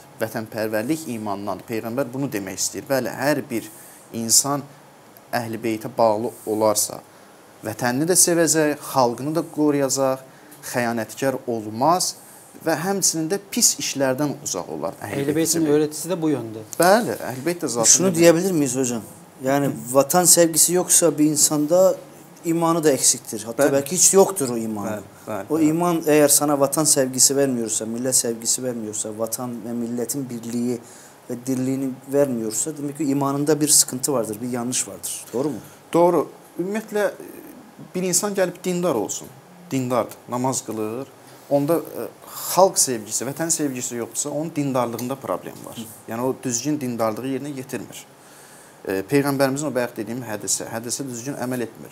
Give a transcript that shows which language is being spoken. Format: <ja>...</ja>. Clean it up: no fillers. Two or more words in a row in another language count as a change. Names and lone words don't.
<az>Vətənpərvərlik imandandır. Peyğəmbər bunu demək istəyir. Bəli, hər bir insan Əhl-i Beytə bağlı olarsa, vətənini də sevəcək, xalqını da qoruyacaq, xəyanətkar olmaz və həmçinin də pis işlərdən uzaq olar. Əhl-i Beytin öyrətisi də bu yöndür. Bəli, Əhl-i Beyt də zaten.</az> <tr>Şunu deyə bilir miyiz hocam? Yəni, vatan sevgisi yoxsa bir insanda imanı da eksiktir. Hatta belki hiç yoktur o iman. O iman eğer sana vatan sevgisi vermiyorsa, millet sevgisi vermiyorsa, vatan ve milletin birliği ve dirliğini vermiyorsa demek ki imanında bir sıkıntı vardır, bir yanlış vardır. Doğru mu? Doğru.</tr> <az>Ümumiyyətlə bir insan gəlib dindar olsun. Dindardır, namaz qılır. Onda xalq sevgisi, vətən sevgisi yoxdursa, onun dindarlığında problem var. Yəni o düzgün dindarlığı yerinə yetirmir. Peyğəmbərimizin o bayaq dediyim hədisə düzgün əməl etmir.</az>